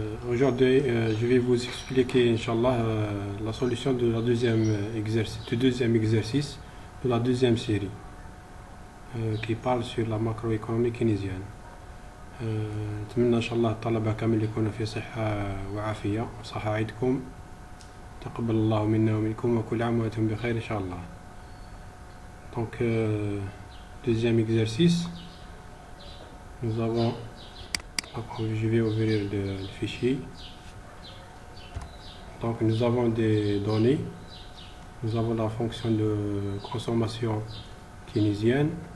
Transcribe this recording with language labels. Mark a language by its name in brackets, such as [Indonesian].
[French] Aujourd'hui, je vais vous expliquer, Inch'Allah, la solution de du deuxième exercice de la deuxième série qui parle sur la macroéconomie keynésienne. [Arabic] نتمنى إن شاء الله الطلبة كامل يكونوا في صحة وعافية وصحة عيدكم. تقبل الله منا ومنكم وكل عام وأنتم بخير إن شاء الله. [French] Donc, deuxième exercice, nous avons, je vais ouvrir le fichier. Donc nous avons des données, nous avons la fonction de consommation keynésienne.